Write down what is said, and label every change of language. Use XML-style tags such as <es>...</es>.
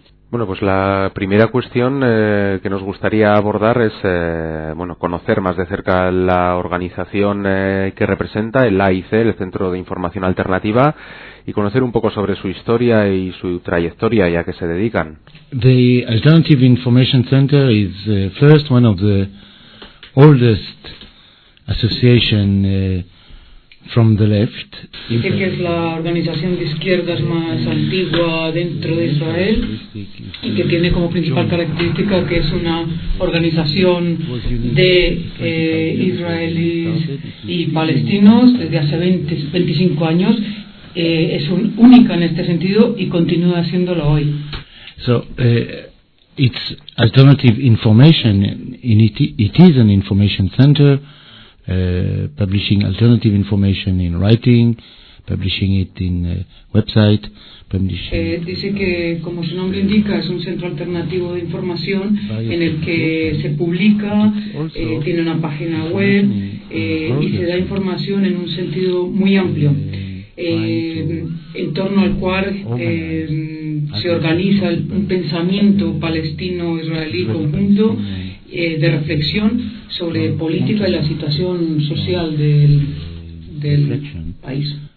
<es>Bueno, pues la primera cuestión que nos gustaría abordar es, bueno, conocer más de cerca la organización que representa, el AIC, el Centro de Información Alternativa, y conocer un poco sobre su historia y su trayectoria y a qué se dedican.</es> <en>The Alternative Information Center is the first one of the oldest association from the left.</en> <es>Dice que es la organización de izquierdas más antigua dentro de Israel y que tiene como principal característica que es una organización de israelíes y palestinos desde hace 25 años. Es única en este sentido y continúa haciéndolo hoy.</es> <en>So, it's alternative information. It is an information center. Publishing alternative information in writing, publishing it in website, publishing.</en> <es>Dice que, como su nombre indica, es un centro alternativo de información en el que se publica, tiene una página web y se da información en un sentido muy amplio, en torno al cual se organiza un pensamiento palestino-israelí conjunto de reflexión sobre política y la situación social del país.</es>